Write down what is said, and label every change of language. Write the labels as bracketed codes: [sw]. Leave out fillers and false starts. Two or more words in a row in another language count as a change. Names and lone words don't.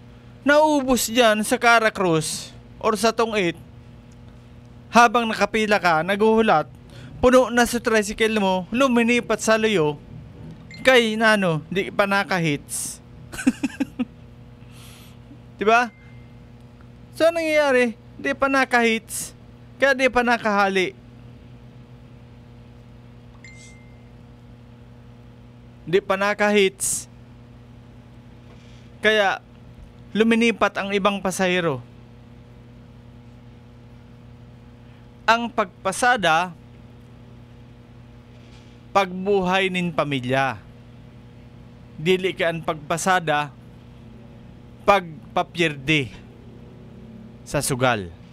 [bik] Naubos dyan sa Caracruz or sa Tong 8 habang nakapila ka, naguhulat, puno na sa tricycle mo, luminipat sa luyo, kay nano, di pa naka-hits. [tl] Diba? So, nangyayari, di pa naka-hits, kaya di pa nakahali. Di pa naka-hits, kaya luminipat ang ibang pasahero. [bik] Ang pagpasada, pagbuhay nin pamilya. Dili ka ang pagpasada, pagpapyerde sa sugal.